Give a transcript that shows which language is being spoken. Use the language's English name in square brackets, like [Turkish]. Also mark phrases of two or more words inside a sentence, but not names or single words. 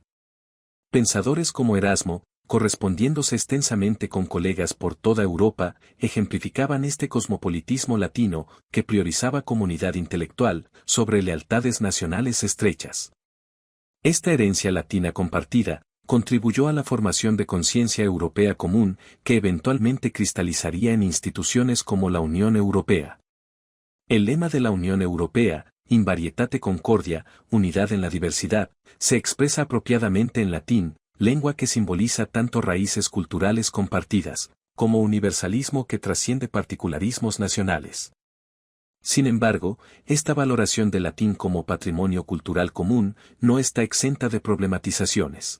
[Spanish] Pensadores como Erasmo, correspondiéndose extensamente con colegas por toda Europa, ejemplificaban este cosmopolitismo latino que priorizaba comunidad intelectual sobre lealtades nacionales estrechas. Esta herencia latina compartida contribuyó a la formación de conciencia europea común que eventualmente cristalizaría en instituciones como la Unión Europea. El lema de la Unión Europea, [Latin] In varietate concordia, [Spanish] unidad en la diversidad, se expresa apropiadamente en latín, lengua que simboliza tanto raíces culturales compartidas, como universalismo que trasciende particularismos nacionales. Sin embargo, esta valoración del latín como patrimonio cultural común no está exenta de problematizaciones.